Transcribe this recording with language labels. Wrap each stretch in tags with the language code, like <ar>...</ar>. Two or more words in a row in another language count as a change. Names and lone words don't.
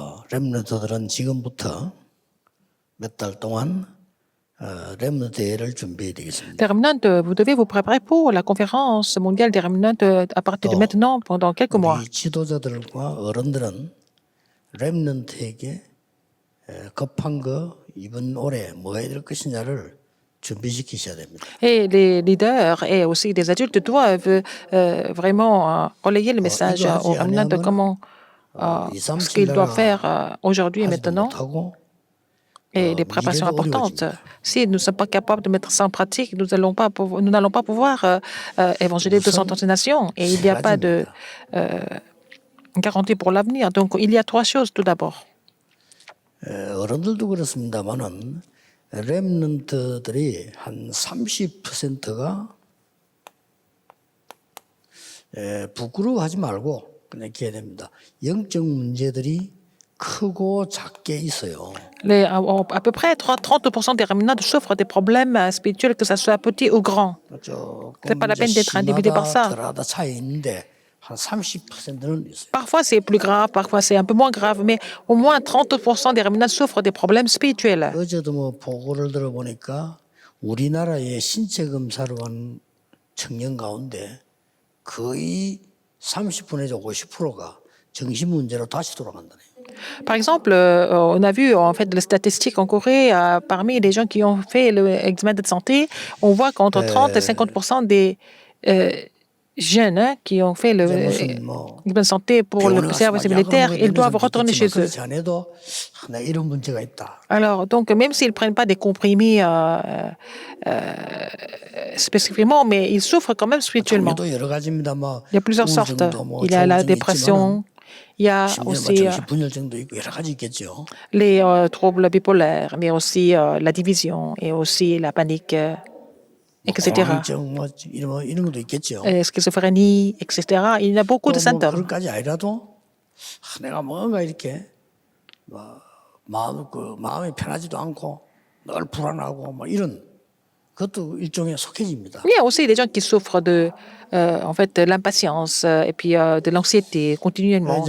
<ko>렘넌트들은 지금부터 몇 달 동안 렘넌트 대회를 준비해야 되겠습니다.</ko> <fr>Les remnants, vous devez vous préparer pour la conférence mondiale des remnants à partir de</fr> <ko>또</ko> <fr>maintenant pendant quelques mois.</fr> <ko>우리 지도자들과 어른들은 렘넌트에게 급한 거 이번 올해 뭐 해야 될 것이냐를 준비시키셔야 됩니다.</ko> <fr>Et les leaders et aussi des adultes doivent vraiment relayer le message</fr> <ko>이거 하지</ko> <fr>aux remnants de</fr> <ko>아니하면</ko> <fr>comment ce qu'ils doivent faire aujourd'hui et</fr> <ko>하지도</ko> <fr>maintenant.</fr> <ko>못하고</ko> <fr>Et les préparations</fr> <ko>미래도</ko> <fr>importantes.</fr> <ko>어려워집니다.</ko> <fr>Si nous ne sommes pas capables de mettre ça en pratique, nous n'allons pas pouvoir évangéliser 230 nations. Et il n'y a pas de garantie pour l'avenir. Donc, il y a trois choses tout d'abord.</fr> <ko>어른들도 그렇습니다만은 렘넌트들이 한 30%가 부끄러워하지 말고 그냥 이렇게 해야 됩니다. 영적 문제들이 크고 작게 있어요.</ko> <fr>À peu près 30% des remnants souffrent des problèmes spirituels, que ce soit petit ou grand. C'est pas la peine d'être individué par ça.</fr> <ko>덜하다 차이 있는데 한 30%는 있어요.</ko> <fr>Parfois, c'est plus grave, parfois, c'est un peu moins grave, mais au moins 30% des remnants souffrent des problèmes spirituels.</fr> <ko>어제도 뭐 보고를 들어보니까 우리나라의 신체 검사를 한 청년 가운데 거의 30분에서 50%가 정신 문제로 다시 돌아간다네.</ko> <fr>Par exemple, on a vu en fait les statistiques en Corée, parmi les gens qui ont fait l'examen de santé, on voit qu'entre 30 et 50% des jeunes qui ont fait l'examen de santé pour le service militaire, ils doivent retourner chez eux.</fr> <ko>자네도 나 이런 문제가 있다.</ko> <fr>Alors, donc, même s'ils ne prennent pas des comprimés spécifiquement, mais ils souffrent quand même spirituellement.</fr> <ko>종류도 여러 가지입니다. 뭐</ko> <fr>Il y a plusieurs sortes.</fr> <ko>우울증도 뭐</ko> <fr>Il y a la</fr> <ko>조울증이</ko> <fr>dépression, il y a</fr> <ko>있지만은 심지어 뭐</ko> <fr>aussi</fr> <ko>정신분열증도 있고 여러 가지 있겠죠.</ko> <fr>les troubles bipolaires, mais aussi la division et aussi la panique, etc.</fr> <ko>공황증 뭐 이런 것도 있겠죠.</ko> <fr>Schizophrénie, etc. Il y a beaucoup de</fr> <ko>뭐</ko> <fr>symptômes.</fr> <ko>그런까지 아니라도 내가 뭔가 이렇게 마음이 편하지도 않고 늘 불안하고 뭐 이런 그것도 일종의 속해집니다.</ko> <fr>Il y a aussi des gens qui souffrent en fait, de l'impatience et puis de l'anxiété continuellement.</fr>